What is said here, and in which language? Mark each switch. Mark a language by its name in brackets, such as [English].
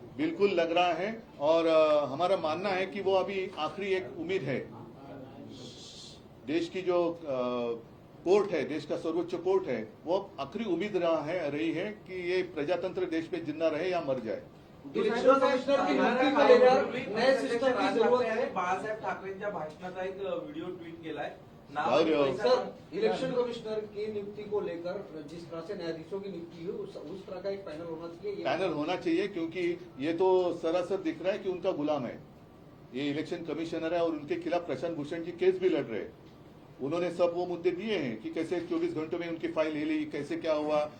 [Hindi] बिल्कुल लग रहा है, और हमारा मानना है कि वो अभी आखिरी एक उम्मीद है। देश की जो कोर्ट है, देश का सर्वोच्च कोर्ट है, वो आखिरी उम्मीद रही है कि ये प्रजातंत्र देश में जिंदा रहे या मर जाए। इलेक्शन कमिश्नर की नियुक्ती को लेकर नए सिस्टम की जरूरत है। [Marathi] बाळासाहेब ठाकरेंच्या भाषणाचा एक व्हिडिओ ट्वीट केलाय। जाऊ दे हो. [Hindi] सर, इलेक्शन कमिश्नर की नियुक्ति को लेकर जिस तरह से न्यायाधीशों की नियुक्ति हुई उस तरह का एक पैनल होना चाहिए। पैनल होना चाहिए, क्योंकि ये तो सरासर दिख रहा है कि उनका गुलाम है। ये इलेक्शन कमिश्नर है और उनके खिलाफ प्रशांत भूषण जी केस भी लड़ रहे हैं। उन्होंने सब वो मुद्दे दिए हैं कि कैसे 24 घंटों में उनकी फाइल ले ली, कैसे क्या हुआ।